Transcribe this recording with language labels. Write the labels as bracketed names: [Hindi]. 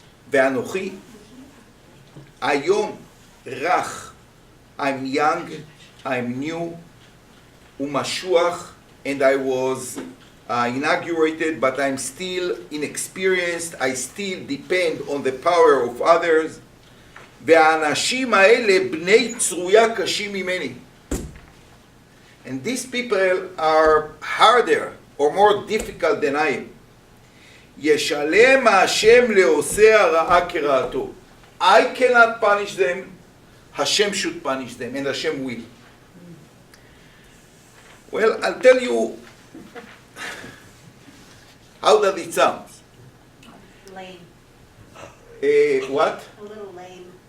[Hebrew] ואנוכי, היום רך, [English] I'm young, I'm new, [Hebrew] ומשוח, [English] and I was inaugurated, but I'm still inexperienced, I still depend on the power of others, [Hebrew] והאנשים האלה בני צרויה קשים ממני. [English] And these people are harder or more difficult than I am. [Hebrew] ישלם השם לעושה הרעה כרעתו. [English] I cannot punish them, Hashem should punish them, and Hashem will. Well, I'll tell you, how does it sound? Lame, What? a little lame.